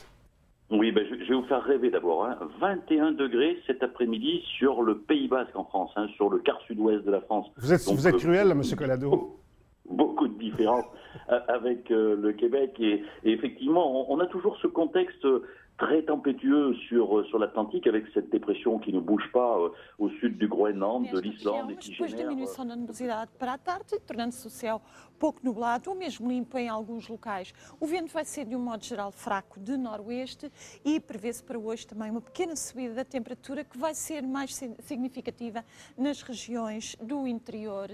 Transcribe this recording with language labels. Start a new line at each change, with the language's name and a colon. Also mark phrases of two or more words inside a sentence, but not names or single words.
French: Oui, je vais vous faire rêver d'abord. 21 degrés cet après-midi sur le Pays Basque en France, sur le quart sud-ouest de la France. Vous êtes cruel, là, M. Collado. Beaucoup de différences avec le Québec. Et effectivement, on a toujours ce contexte très tempétueux sur l'Atlantique avec cette dépression qui ne bouge pas au sud du Groenland, de l'Islande et qui génère...
Portuguese: diminuição da nebulosidade para a tarde, tornando-se o céu pouco nublado ou mesmo limpo em alguns locais. O vento vai ser, de modo geral, fraco de noroeste e prevê-se para hoje também uma pequena subida da temperatura que vai ser mais significativa nas regiões do interior.